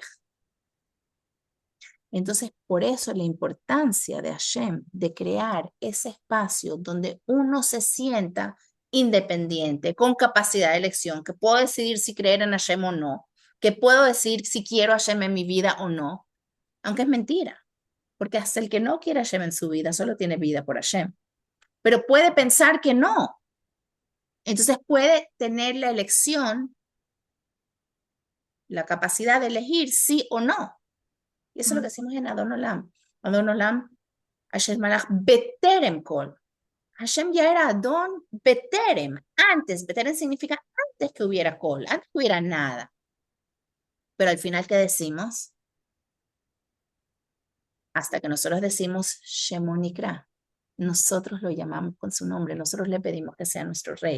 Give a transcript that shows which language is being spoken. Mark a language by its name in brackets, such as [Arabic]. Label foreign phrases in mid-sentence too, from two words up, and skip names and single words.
[Spanish] Entonces, por eso la importancia de Hashem, de crear ese espacio donde uno se sienta independiente, con capacidad de elección, que puedo decidir si creer en Hashem o no, que puedo decir si quiero a Hashem en mi vida o no, aunque es mentira, porque hasta el que no quiere a Hashem en su vida solo tiene vida por Hashem, pero puede pensar que no. Entonces puede tener la elección, la capacidad de elegir sí o no. Y eso es lo que mm, decimos en Adon Olam. [Hebrew] אדון עולם השם מלך בטרם כל. [Spanish] Hashem ya era [Hebrew] אדון בטרם. [Spanish] Antes, Beterem significa antes que hubiera Kol, antes que hubiera nada. Pero al final, ¿qué decimos? Hasta que nosotros decimos Shemonikra. Nosotros lo llamamos con su nombre. Nosotros le pedimos que sea nuestro rey.